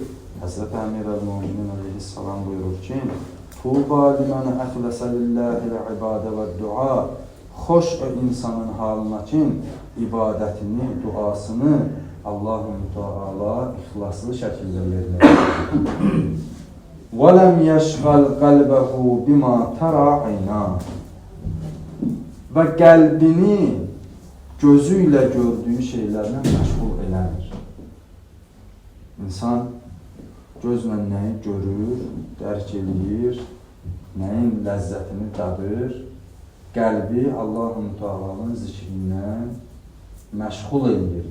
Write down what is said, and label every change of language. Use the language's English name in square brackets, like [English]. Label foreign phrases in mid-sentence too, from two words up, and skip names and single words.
[Azerbaijani] Həzrət Əmir əl-Müminin əleyhissalam buyurur ki, [Arabic] طوبى لمن أخلص لله العبادة والدعاء. [Azerbaijani] Xoş o insanın halına ki, ibadətini, duasını Allah-u Teala ixlaslı şəkildə yerinə yetirir. [Arabic] وَلَمْ يَشْغَلْ قَلْبَهُ بِمَا تَرَى عَيْنَاهُ. [Azerbaijani] Və qəlbini gözü ilə gördüyü şeylərlə məşğul eləmir. İnsan gözlə nəyi görür, dərk eləyir, nəyin ləzzətini dadır, qəlbi Allah-u Teala'nın zikrindən məşğul edir.